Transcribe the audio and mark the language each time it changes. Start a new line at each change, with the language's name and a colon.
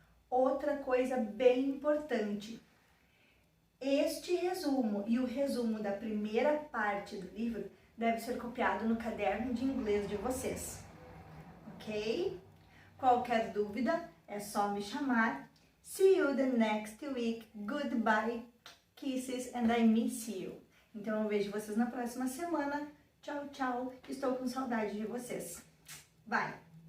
Portuguese: Outra coisa bem importante, este resumo e o resumo da primeira parte do livro deve ser copiado no caderno de inglês de vocês, ok? Qualquer dúvida é só me chamar.
English: See you the next week. Goodbye, kisses and I miss you.
Portuguese: Então eu vejo vocês na próxima semana. Tchau, tchau. Estou com saudade de vocês. Bye!